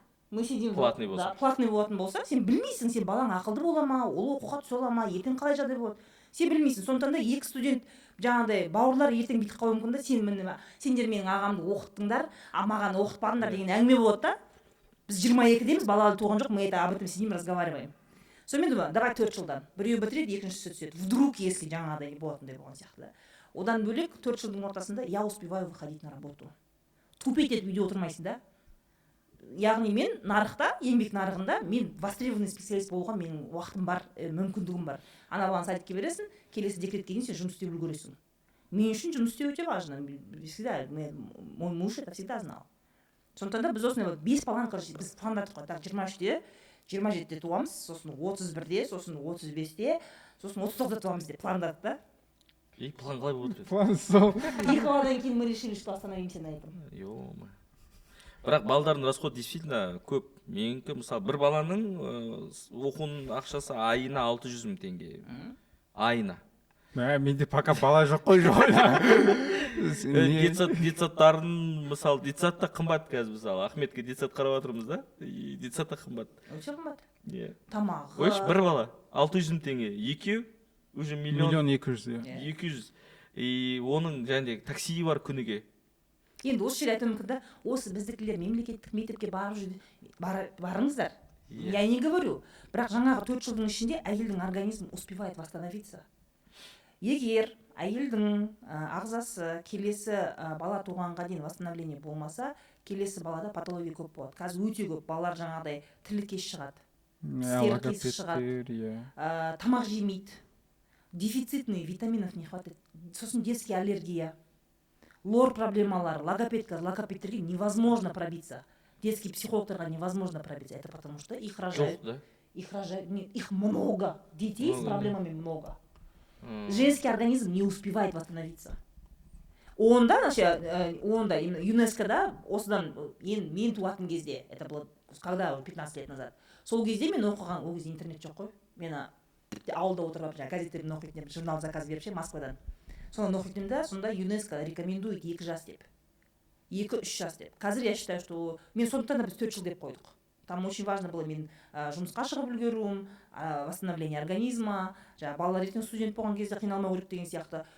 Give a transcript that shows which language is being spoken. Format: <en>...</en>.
<ru>Мы сидим,</ru> <kk>платный болса. Платный болатын болса, сен білмейсің, сен балаң ақылды бола ма, ол оқуға түсе ала ма, ертең қалай жағдай болады. Сен білмейсің. Сондықтан да 2 студент жаңағыдай бауырлар ертең бүйтіп қалуы мүмкін да, сендер менің ағамды оқыттыңдар, а маған оқытпадыңдар деген әңгіме болады да. Біз 22-деміз, балалы туған жоқ,</kk> <ru>мы это об этом сидим, разговариваем.</ru> <kk>Сонымен</kk> <ru>думаю, давай</ru> <kk>4 жылдан. Біреу бітіреді, екіншісі түседі. Вдруг, если жаңағыдай болатындай болған сияқты. Одан бөлек 4 жылдың ортасында</kk> <ru>я успеваю выходить на работу.</ru> <kk>Тупеть етіп үйде отырмайсың да. Яғни мен нарықта, еңбек нарығында мен востребованный специалист болуға менің уақытым бар, мүмкіндігім бар. Ана баланы садикке бересің, келесі декретке дейін сен жұмыс істеп үлгересің. Мен үшін жұмыс істеу өте важно.</kk> <ru>Всегда, мой муж это всегда знал.</ru> <kk>Сондықтан да біз осындай 5 баланы, короче, біз пландадық қой. Так, 23-те, 27-те туамыз, сосын 31-де, сосын 35-те, сосын 39-да туамыз деп пландадық да. И план қалай болып отыр? План сол.</kk> <ru>2</ru> <kk>баладан кейін</kk> <ru>мы решили, что остановимся на этом. Ё-мо.</ru> <kk>Бірақ балдардың</kk> <ru>расход действительно</ru> <kk>көп. Менікі, мысалы, бір баланың оқуының ақшасы айына 600 000 теңге. Айына. Менде пока бала жоқ қой, жоқ. Детсадтарын, мысалы, детсад та қымбат қазір, мысалы. Ахметке детсад қарап отырмыз да? Детсад та қымбат. Өте қымбат. Тамағы. Ойш, бір бала 600 000 теңге. Екеу уже миллион 200. 200. И оның жаңағыдай такси бар күніге. Енді осы жерде айтуым мүмкін да, осы біздікілер мемлекеттік мектепке барыңыздар.</kk> <ru>Я не говорю.</ru> <kk>Бірақ жаңағы 4 жылдың ішінде әйелдің организмі</kk> <ru>успевает восстановиться.</ru> <kk>Егер әйелдің ағзасы келесі бала туғанға дейін восстановление болмаса, келесі балада патология көп болады. Қазір өте көп балалар жаңағыдай тірліккеш шығады. Тістері қисық шығады. Тамақ жемейді.</kk> <ru>Дефицитный витаминов не хватает. Сосын детский аллергия.</ru> <kk>Лор проблемалары, логопедтерге</kk> <ru>невозможно пробиться. Детские психологтарға невозможно пробиться. Это потому что их рожают. Их много. Детей с проблемами много. Женский организм не успевает восстановиться.</ru> <kk>Онда ЮНЕСКО-да осыдан мен туатын кезде,</kk> <ru>это было когда 15 лет назад.</ru> <kk>Сол кезде мен оқыған, ол кезде интернет жоқ қой. Мен ауылда отырып газеттерін оқитын, журнал заказ беріп Москвадан. Соны оқитын да, сонда ЮНЕСКО рекомендует 2 жас деп. 2-3 жас деп. Қазір</kk> <ru>я считаю, что</ru> <kk>мен сондықтан да біз 4 жыл деп қойдық.</kk> <ru>Там очень важно было</ru> <kk>мен жұмысқа шығып үлгеруім, восстановление организма, балалар ертең студент болған кезде қиналмау керек деген сияқты.</kk>